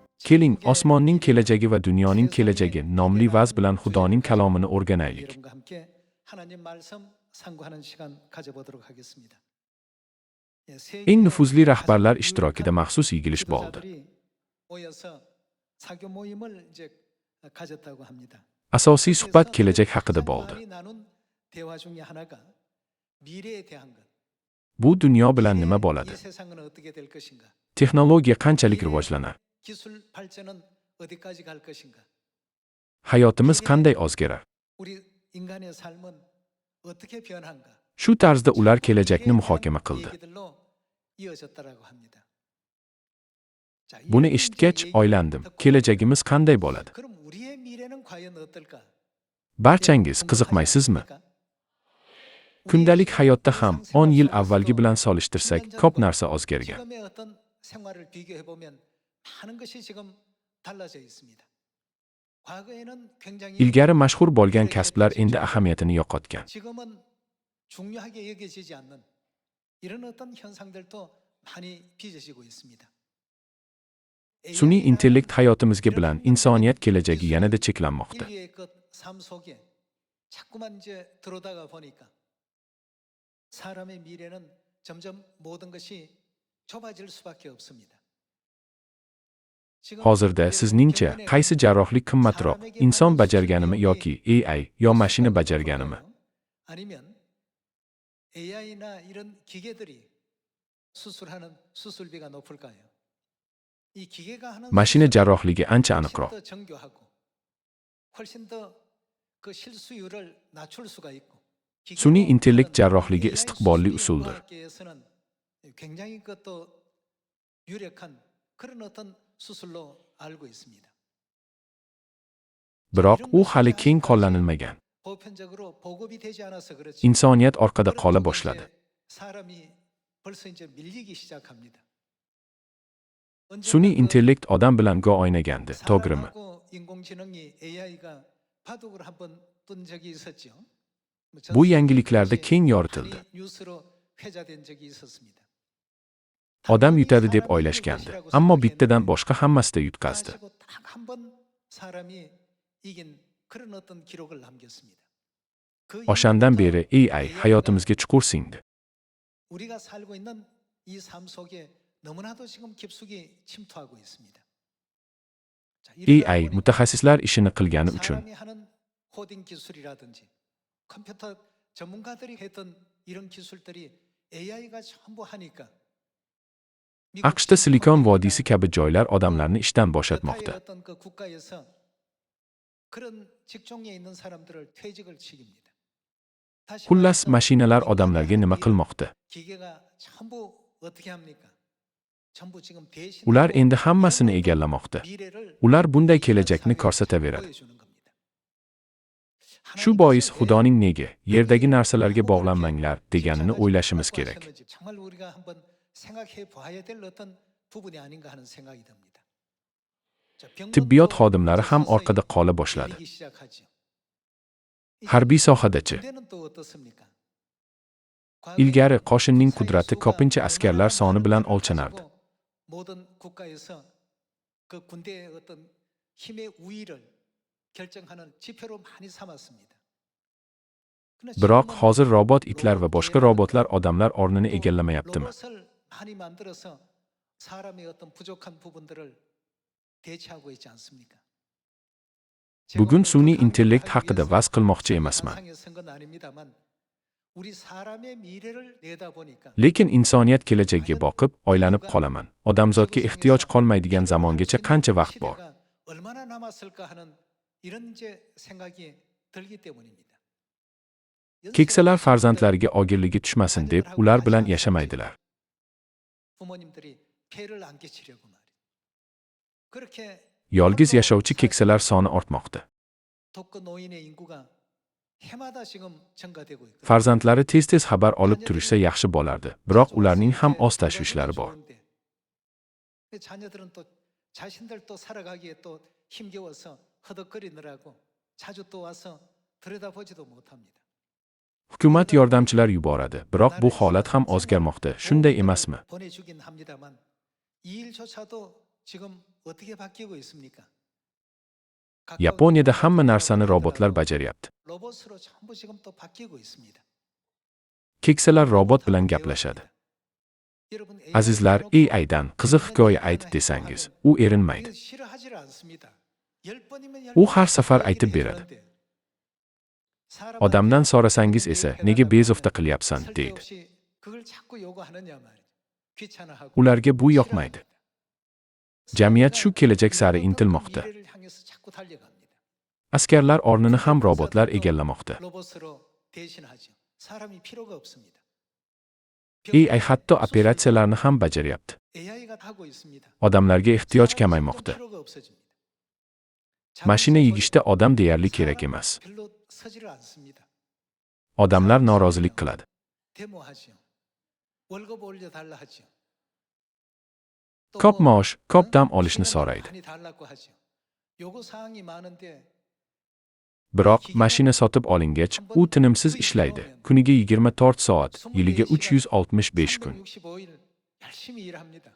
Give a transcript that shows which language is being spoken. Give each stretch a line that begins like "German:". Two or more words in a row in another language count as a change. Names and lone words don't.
Uzbek: Keling, osmonning kelajagi va dunyoning kelajagi nomli vaz bilan Xudoning kalomini o'rganaylik.
Korean: 여러분과 함께 하나님 말씀 상고하는 시간 가져보도록 하겠습니다.
Uzbek: Eng nufuzli rahbarlar ishtirokida maxsus yig'ilish bo'ldi.
Korean: 모여서 사교 모임을 이제 가졌다고 합니다.
Uzbek: Asosiy suhbat kelajak haqida bo'ldi.
Korean: 나눈 대화 중에 하나가 미래에 대한 것.
Uzbek: Bu dunyo bilan nima bo'ladi?
Korean: 이 세상은 어떻게 될 것인가?
Uzbek: Texnologiya qanchalik rivojlanar?
Korean: 기술 발전은 어디까지 갈 것인가?
Uzbek: Hayotimiz qanday o'zgarar?
Korean: 우리 인간의 삶은 어떻게 변한가?
Uzbek: Shu tarzda ular kelajakni muhokama qildi.
Korean: 얘기들로 이어졌다라고 합니다. 자,
Uzbek: Buni
Korean: 이런
Uzbek: eshitgach
Korean: 얘기
Uzbek: o'ylandim.
Korean: 듣고
Uzbek: Kelajagimiz qanday bo'ladi?
Korean: 그럼 우리의 미래는 과연 어떨까?
Uzbek: Barchangiz qiziqmaysizmi? Kundalik hayotda ham 10 yil avvalgi bilan solishtirsak, ko'p narsa o'zgargan.
Korean: 지금의 어떤 생활을 비교해 보면 많은 것이 지금 달라져 있습니다. 과거에는 굉장히
Uzbek: Ilgari mashhur bo'lgan kasblar endi ahamiyatini yo'qotgan.
Korean: 지금은 중요하게 여겨지지 않는 이런 어떤 현상들도 많이 빚어지고 있습니다.
Uzbek: Sun'iy intellekt hayotimizga bilan insoniyat kelajagi yanada cheklanmoqda.
Korean: 인류의 그삶 속에 자꾸만 이제 들어다가 보니까 사람의 미래는 점점 모든 것이 좁아질 수밖에 없습니다. 지금
Uzbek: Hozirda sizningcha
Korean: 경전에
Uzbek: qaysi jarrohlik qimmatroq, inson bajarganimi yoki AI yo mashina bajarganimi?
Korean: 아니면 AI나 이런 기계들이 수술하는 수술비가 높을까요? 이 기계가 하는
Uzbek: Mashina
Korean: 수술은
Uzbek: jarrohligi ancha
Korean: 훨씬
Uzbek: aniqroq.
Korean: 더 정교하고 훨씬 더 그 실수율을 낮출 수가 있고
Uzbek: Sun'iy intellekt
Korean: 기계로
Uzbek: jarrohligi AI istiqbolli
Korean: 수술이
Uzbek: usuldir.
Korean: 과학계에서는 굉장히 그또 유력한 그런 어떤 수술로 알고 있습니다.
Uzbek: Biroq u hali keng qo'llanilmagan.
Korean: 보편적으로 보급이 되지 않아서 그렇지.
Uzbek: Insoniyat orqada qola
Korean: 그런 쪽에
Uzbek: boshladi.
Korean: 이제 사람이 벌써 이제 밀리기 시작합니다.
Uzbek: Sun'iy intellekt odam bilan go o'ynagandi, to'g'rimi?
Korean: 사람하고 인공지능이 AI가 바둑을 한번 뜬 적이 있었죠.
Uzbek: Bu yangiliklarda keng yoritildi.
Korean: 뉴스로 회자된 적이 있었습니다.
Uzbek: Odam yutadi deb o'ylashgandi, ammo bittadan boshqa hammasida yutqazdi.
Korean: 딱한번 사람이 이긴 그런 어떤 기록을 남겼습니다. 그
Uzbek: O'shandan
Korean: 이후부터
Uzbek: beri AI hayotimizga chuqur singdi.
Korean: 우리가 살고 있는 이 삶 속에 너무나도 지금 깊숙이 침투하고 있습니다. 자, 이러다 AI 보니까
Uzbek: mutaxassislar ishini qilgani uchun
Korean: 사람이 하는 코딩 기술이라든지 컴퓨터 전문가들이 했던 이런 기술들이 AI가 전부 하니까 미국
Uzbek: AQShda Silikon
Korean: 실리콘밸리나
Uzbek: vodiysi kabi joylar odamlarni ishdan
Korean: 여타의
Uzbek: bo'shatmoqda.
Korean: 어떤 그 국가에서 그런 직종에 있는 사람들을 퇴직을 시킵니다. 다시
Uzbek: Xullas,
Korean: 말해서
Uzbek: mashinalar
Korean: 인간이
Uzbek: odamlarga
Korean: 하는
Uzbek: nima
Korean: 일을
Uzbek: qilmoqda?
Korean: 기계가 전부 어떻게 합니까? 전부 지금
Uzbek: Ular
Korean: 대신하고
Uzbek: endi
Korean: 이런
Uzbek: hammasini
Korean: 어떤
Uzbek: egallamoqda.
Korean: 미래를
Uzbek: Ular bunday
Korean: 인간
Uzbek: kelajakni
Korean: 사회에
Uzbek: ko'rsataveradi.
Korean: 보여주는 겁니다.
Uzbek: Shu
Korean: 하나님께서
Uzbek: bois
Korean: 왜
Uzbek: Xudoning nega yerdagi
Korean: 우리를
Uzbek: narsalarga
Korean: 너무
Uzbek: bog'lanmanglar
Korean: 그렇게
Uzbek: deganini
Korean: 집착하지
Uzbek: o'ylashimiz
Korean: 말라고
Uzbek: kerak.
Korean: 하셨는지 정말 우리가 한번 생각해 봐야 될 어떤 부분이 아닌가 하는 생각이 듭니다. 자,
Uzbek: Tibbiyot
Korean: 병원도
Uzbek: xodimlari
Korean: 이제
Uzbek: ham
Korean: 서서히
Uzbek: orqada qola boshladi.
Korean: 밀리기 시작하죠. 이제
Uzbek: Harbiy sohadachi.
Korean: 군대는 또 어떻습니까?
Uzbek: Ilgari
Korean: 과거에는
Uzbek: qo'shinning
Korean: 군사의
Uzbek: qudrati
Korean: 수가
Uzbek: ko'pincha
Korean: 얼마나
Uzbek: askarlar soni
Korean: 많은지를
Uzbek: bilan o'lchanardi.
Korean: 가지고 모든 국가에서 그 군대의 어떤 힘의 우위를 결정하는 지표로 많이 삼았습니다. 그러나
Uzbek: Biroq
Korean: 지금은
Uzbek: hozir robot itlar va
Korean: 로봇
Uzbek: boshqa
Korean: 개라든가
Uzbek: robotlar odamlar o'rnini
Korean: 또
Uzbek: egallamayaptimi?
Korean: 로봇을 많이 만들어서 사람의 어떤 부족한 부분들을 대체하고 있지 않습니까?
Uzbek: Bugun sun'iy
Korean: 극한을
Uzbek: intellekt
Korean: 하기
Uzbek: haqida
Korean: 위해서
Uzbek: vaz qilmoqchi emasman.
Korean: 상상에 쓴 건 아닙니다만 우리 사람의 미래를 내다보니까
Uzbek: Lekin insoniyat kelajagiga boqib, o'ylanib qolaman. Odamzodga ehtiyoj qolmaydigan zamongacha qancha vaqt bor?
Korean: 시대가 얼마나 남았을까 하는 이런 이제 생각이 들기 때문입니다.
Uzbek: Keksalar farzandlariga ogirligi tushmasin deb ular bilan yashamaydilar.
Korean: 부모님들이 폐를 안 끼치려고 말이에요. 그렇게
Uzbek: Yolg'iz yashovchi keksalar soni ortmoqda.
Korean: 독거 노인의 인구가 해마다 지금 증가되고 있고
Uzbek: Farzandlari tez-tez xabar olib turishsa yaxshi bo'lardi. Biroq ularning ham o'z tashvishlari bor.
Korean: 자녀들은 또 자신들 또 살아가기에 또 힘겨워서 허덕거리느라고 자주 또 와서 들여다보지도 못합니다.
Uzbek: Hukumat yordamchilar yuboradi. Biroq bu holat ham o'zgarmoqda. Shunday emasmi?
Korean: 보내주긴 합니다만 이 일조차도 지금 어떻게 바뀌고 있습니까?
Uzbek: Yaponiyada hamma narsani robotlar bajaryapti.
Korean: 로봇으로 전부 지금 또 바뀌고 있습니다.
Uzbek: Keksalar robot bilan gaplashadi.
Korean: 여러분
Uzbek: Azizlar, AIdan qiziq hikoya ayt desangiz, u erinmaydi.
Korean: 싫어하지 않습니다. 10번이면
Uzbek: U har safar aytib beradi. Odamdan so'rasangiz esa, nega bezovta qilyapsan, deydi.
Korean: 그걸 자꾸 요구하느냐 말이죠. 귀찮아하고
Uzbek: Ularga bu yoqmaydi. Jamiyat shu kelajak sari intilmoqda.
Korean: 미래를 향해서 자꾸 달려갑니다.
Uzbek: Askarlar o'rnini ham robotlar egallamoqda.
Korean: 로봇으로 대신하죠. 사람이 필요가 없습니다.
Uzbek: AI hatto operatsiyalarni ham bajaryapti.
Korean: AI가 하고 있습니다.
Uzbek: Odamlarga ehtiyoj kamaymoqda.
Korean: 필요가 없어집니다.
Uzbek: Mashina yig'ishda odam deyarli kerak emas.
Korean: 별로 서지를 않습니다.
Uzbek: Odamlar norozilik qiladi.
Korean: 데모하죠. 월급 올려 달라 하죠.
Uzbek: Ko'p maosh, ko'p dam olishni so'raydi.
Korean: 많이 달라고 하죠. 요구 사항이 많은데
Uzbek: Biroq mashina sotib olingach, u tinimsiz ishlaydi. Kuniga 24 soat, yiliga 365 kun.
Korean: 365일 열심히 일합니다.